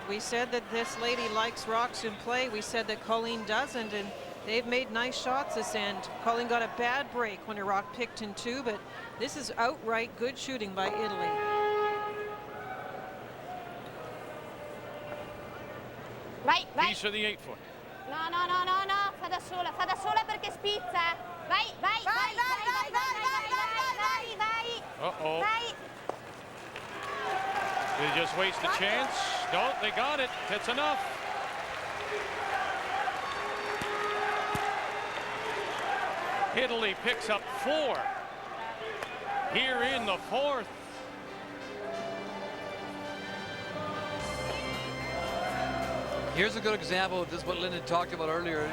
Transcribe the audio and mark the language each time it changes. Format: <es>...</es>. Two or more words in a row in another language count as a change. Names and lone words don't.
<en>We said that this lady likes rocks in play. We said that Colleen doesn't, and they've made nice shots this end. Colleen got a bad break when her rock picked in 2, but this is outright good shooting by Italy.</en> <it>Vai, vai.</it> <en>Piece of the 8-foot. No, no, no, no, no.</en> <it>Fa da sola perché spizza. Vai, vai, vai, vai, vai, vai, vai, vai. Uh-oh. Vai.</it> <en>They just waste a chance. No, they got it. That's enough. Italy picks up 4 here in the 4th. Here's a good example of this, what Lyndon talked about earlier.</en>